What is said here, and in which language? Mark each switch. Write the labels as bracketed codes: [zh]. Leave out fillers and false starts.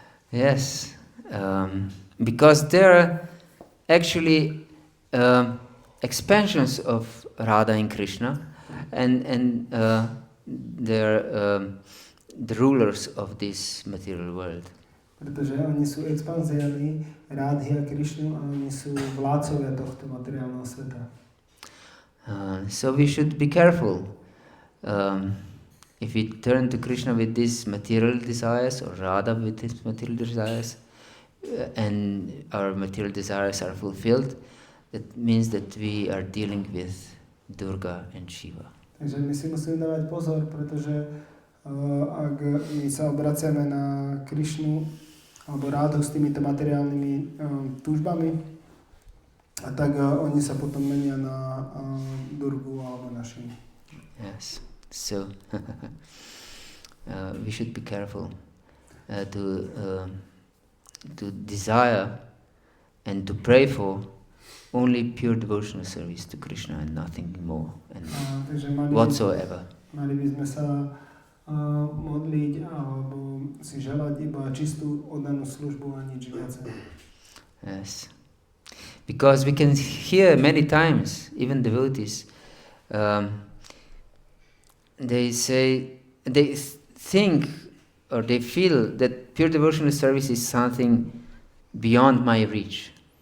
[en] Yes. Because there are actually expansions of Radha and Krishna, and they're the rulers of this material world. [sk] Pretože oni sú expanziami Radhy a Krishnu a oni sú vládcovia tohto materiálneho sveta. [en] So we should be careful. If we turn to Krishna with these material desires or Radha with these material desires, and our material desires are fulfilled, that means that we are dealing with Durga and Shiva. [sk] Takže my si musíme dávať pozor, pretože ak my sa obraciame na Krishnu alebo Radhu s týmito materiálnymi túžbami, a tak oni sa potom menia na Durgu alebo na Shivu. [en] Yes. So we should be careful to desire and to pray for only pure devotional service to Krishna and nothing more and whatsoever. [sk] Mali by sme sa modliť alebo si želať iba čistú oddanú službu a nič viacej. [en] Yes. Because we can hear many times, even devotees, they say, they think or they feel that pure devotional service is something beyond my reach.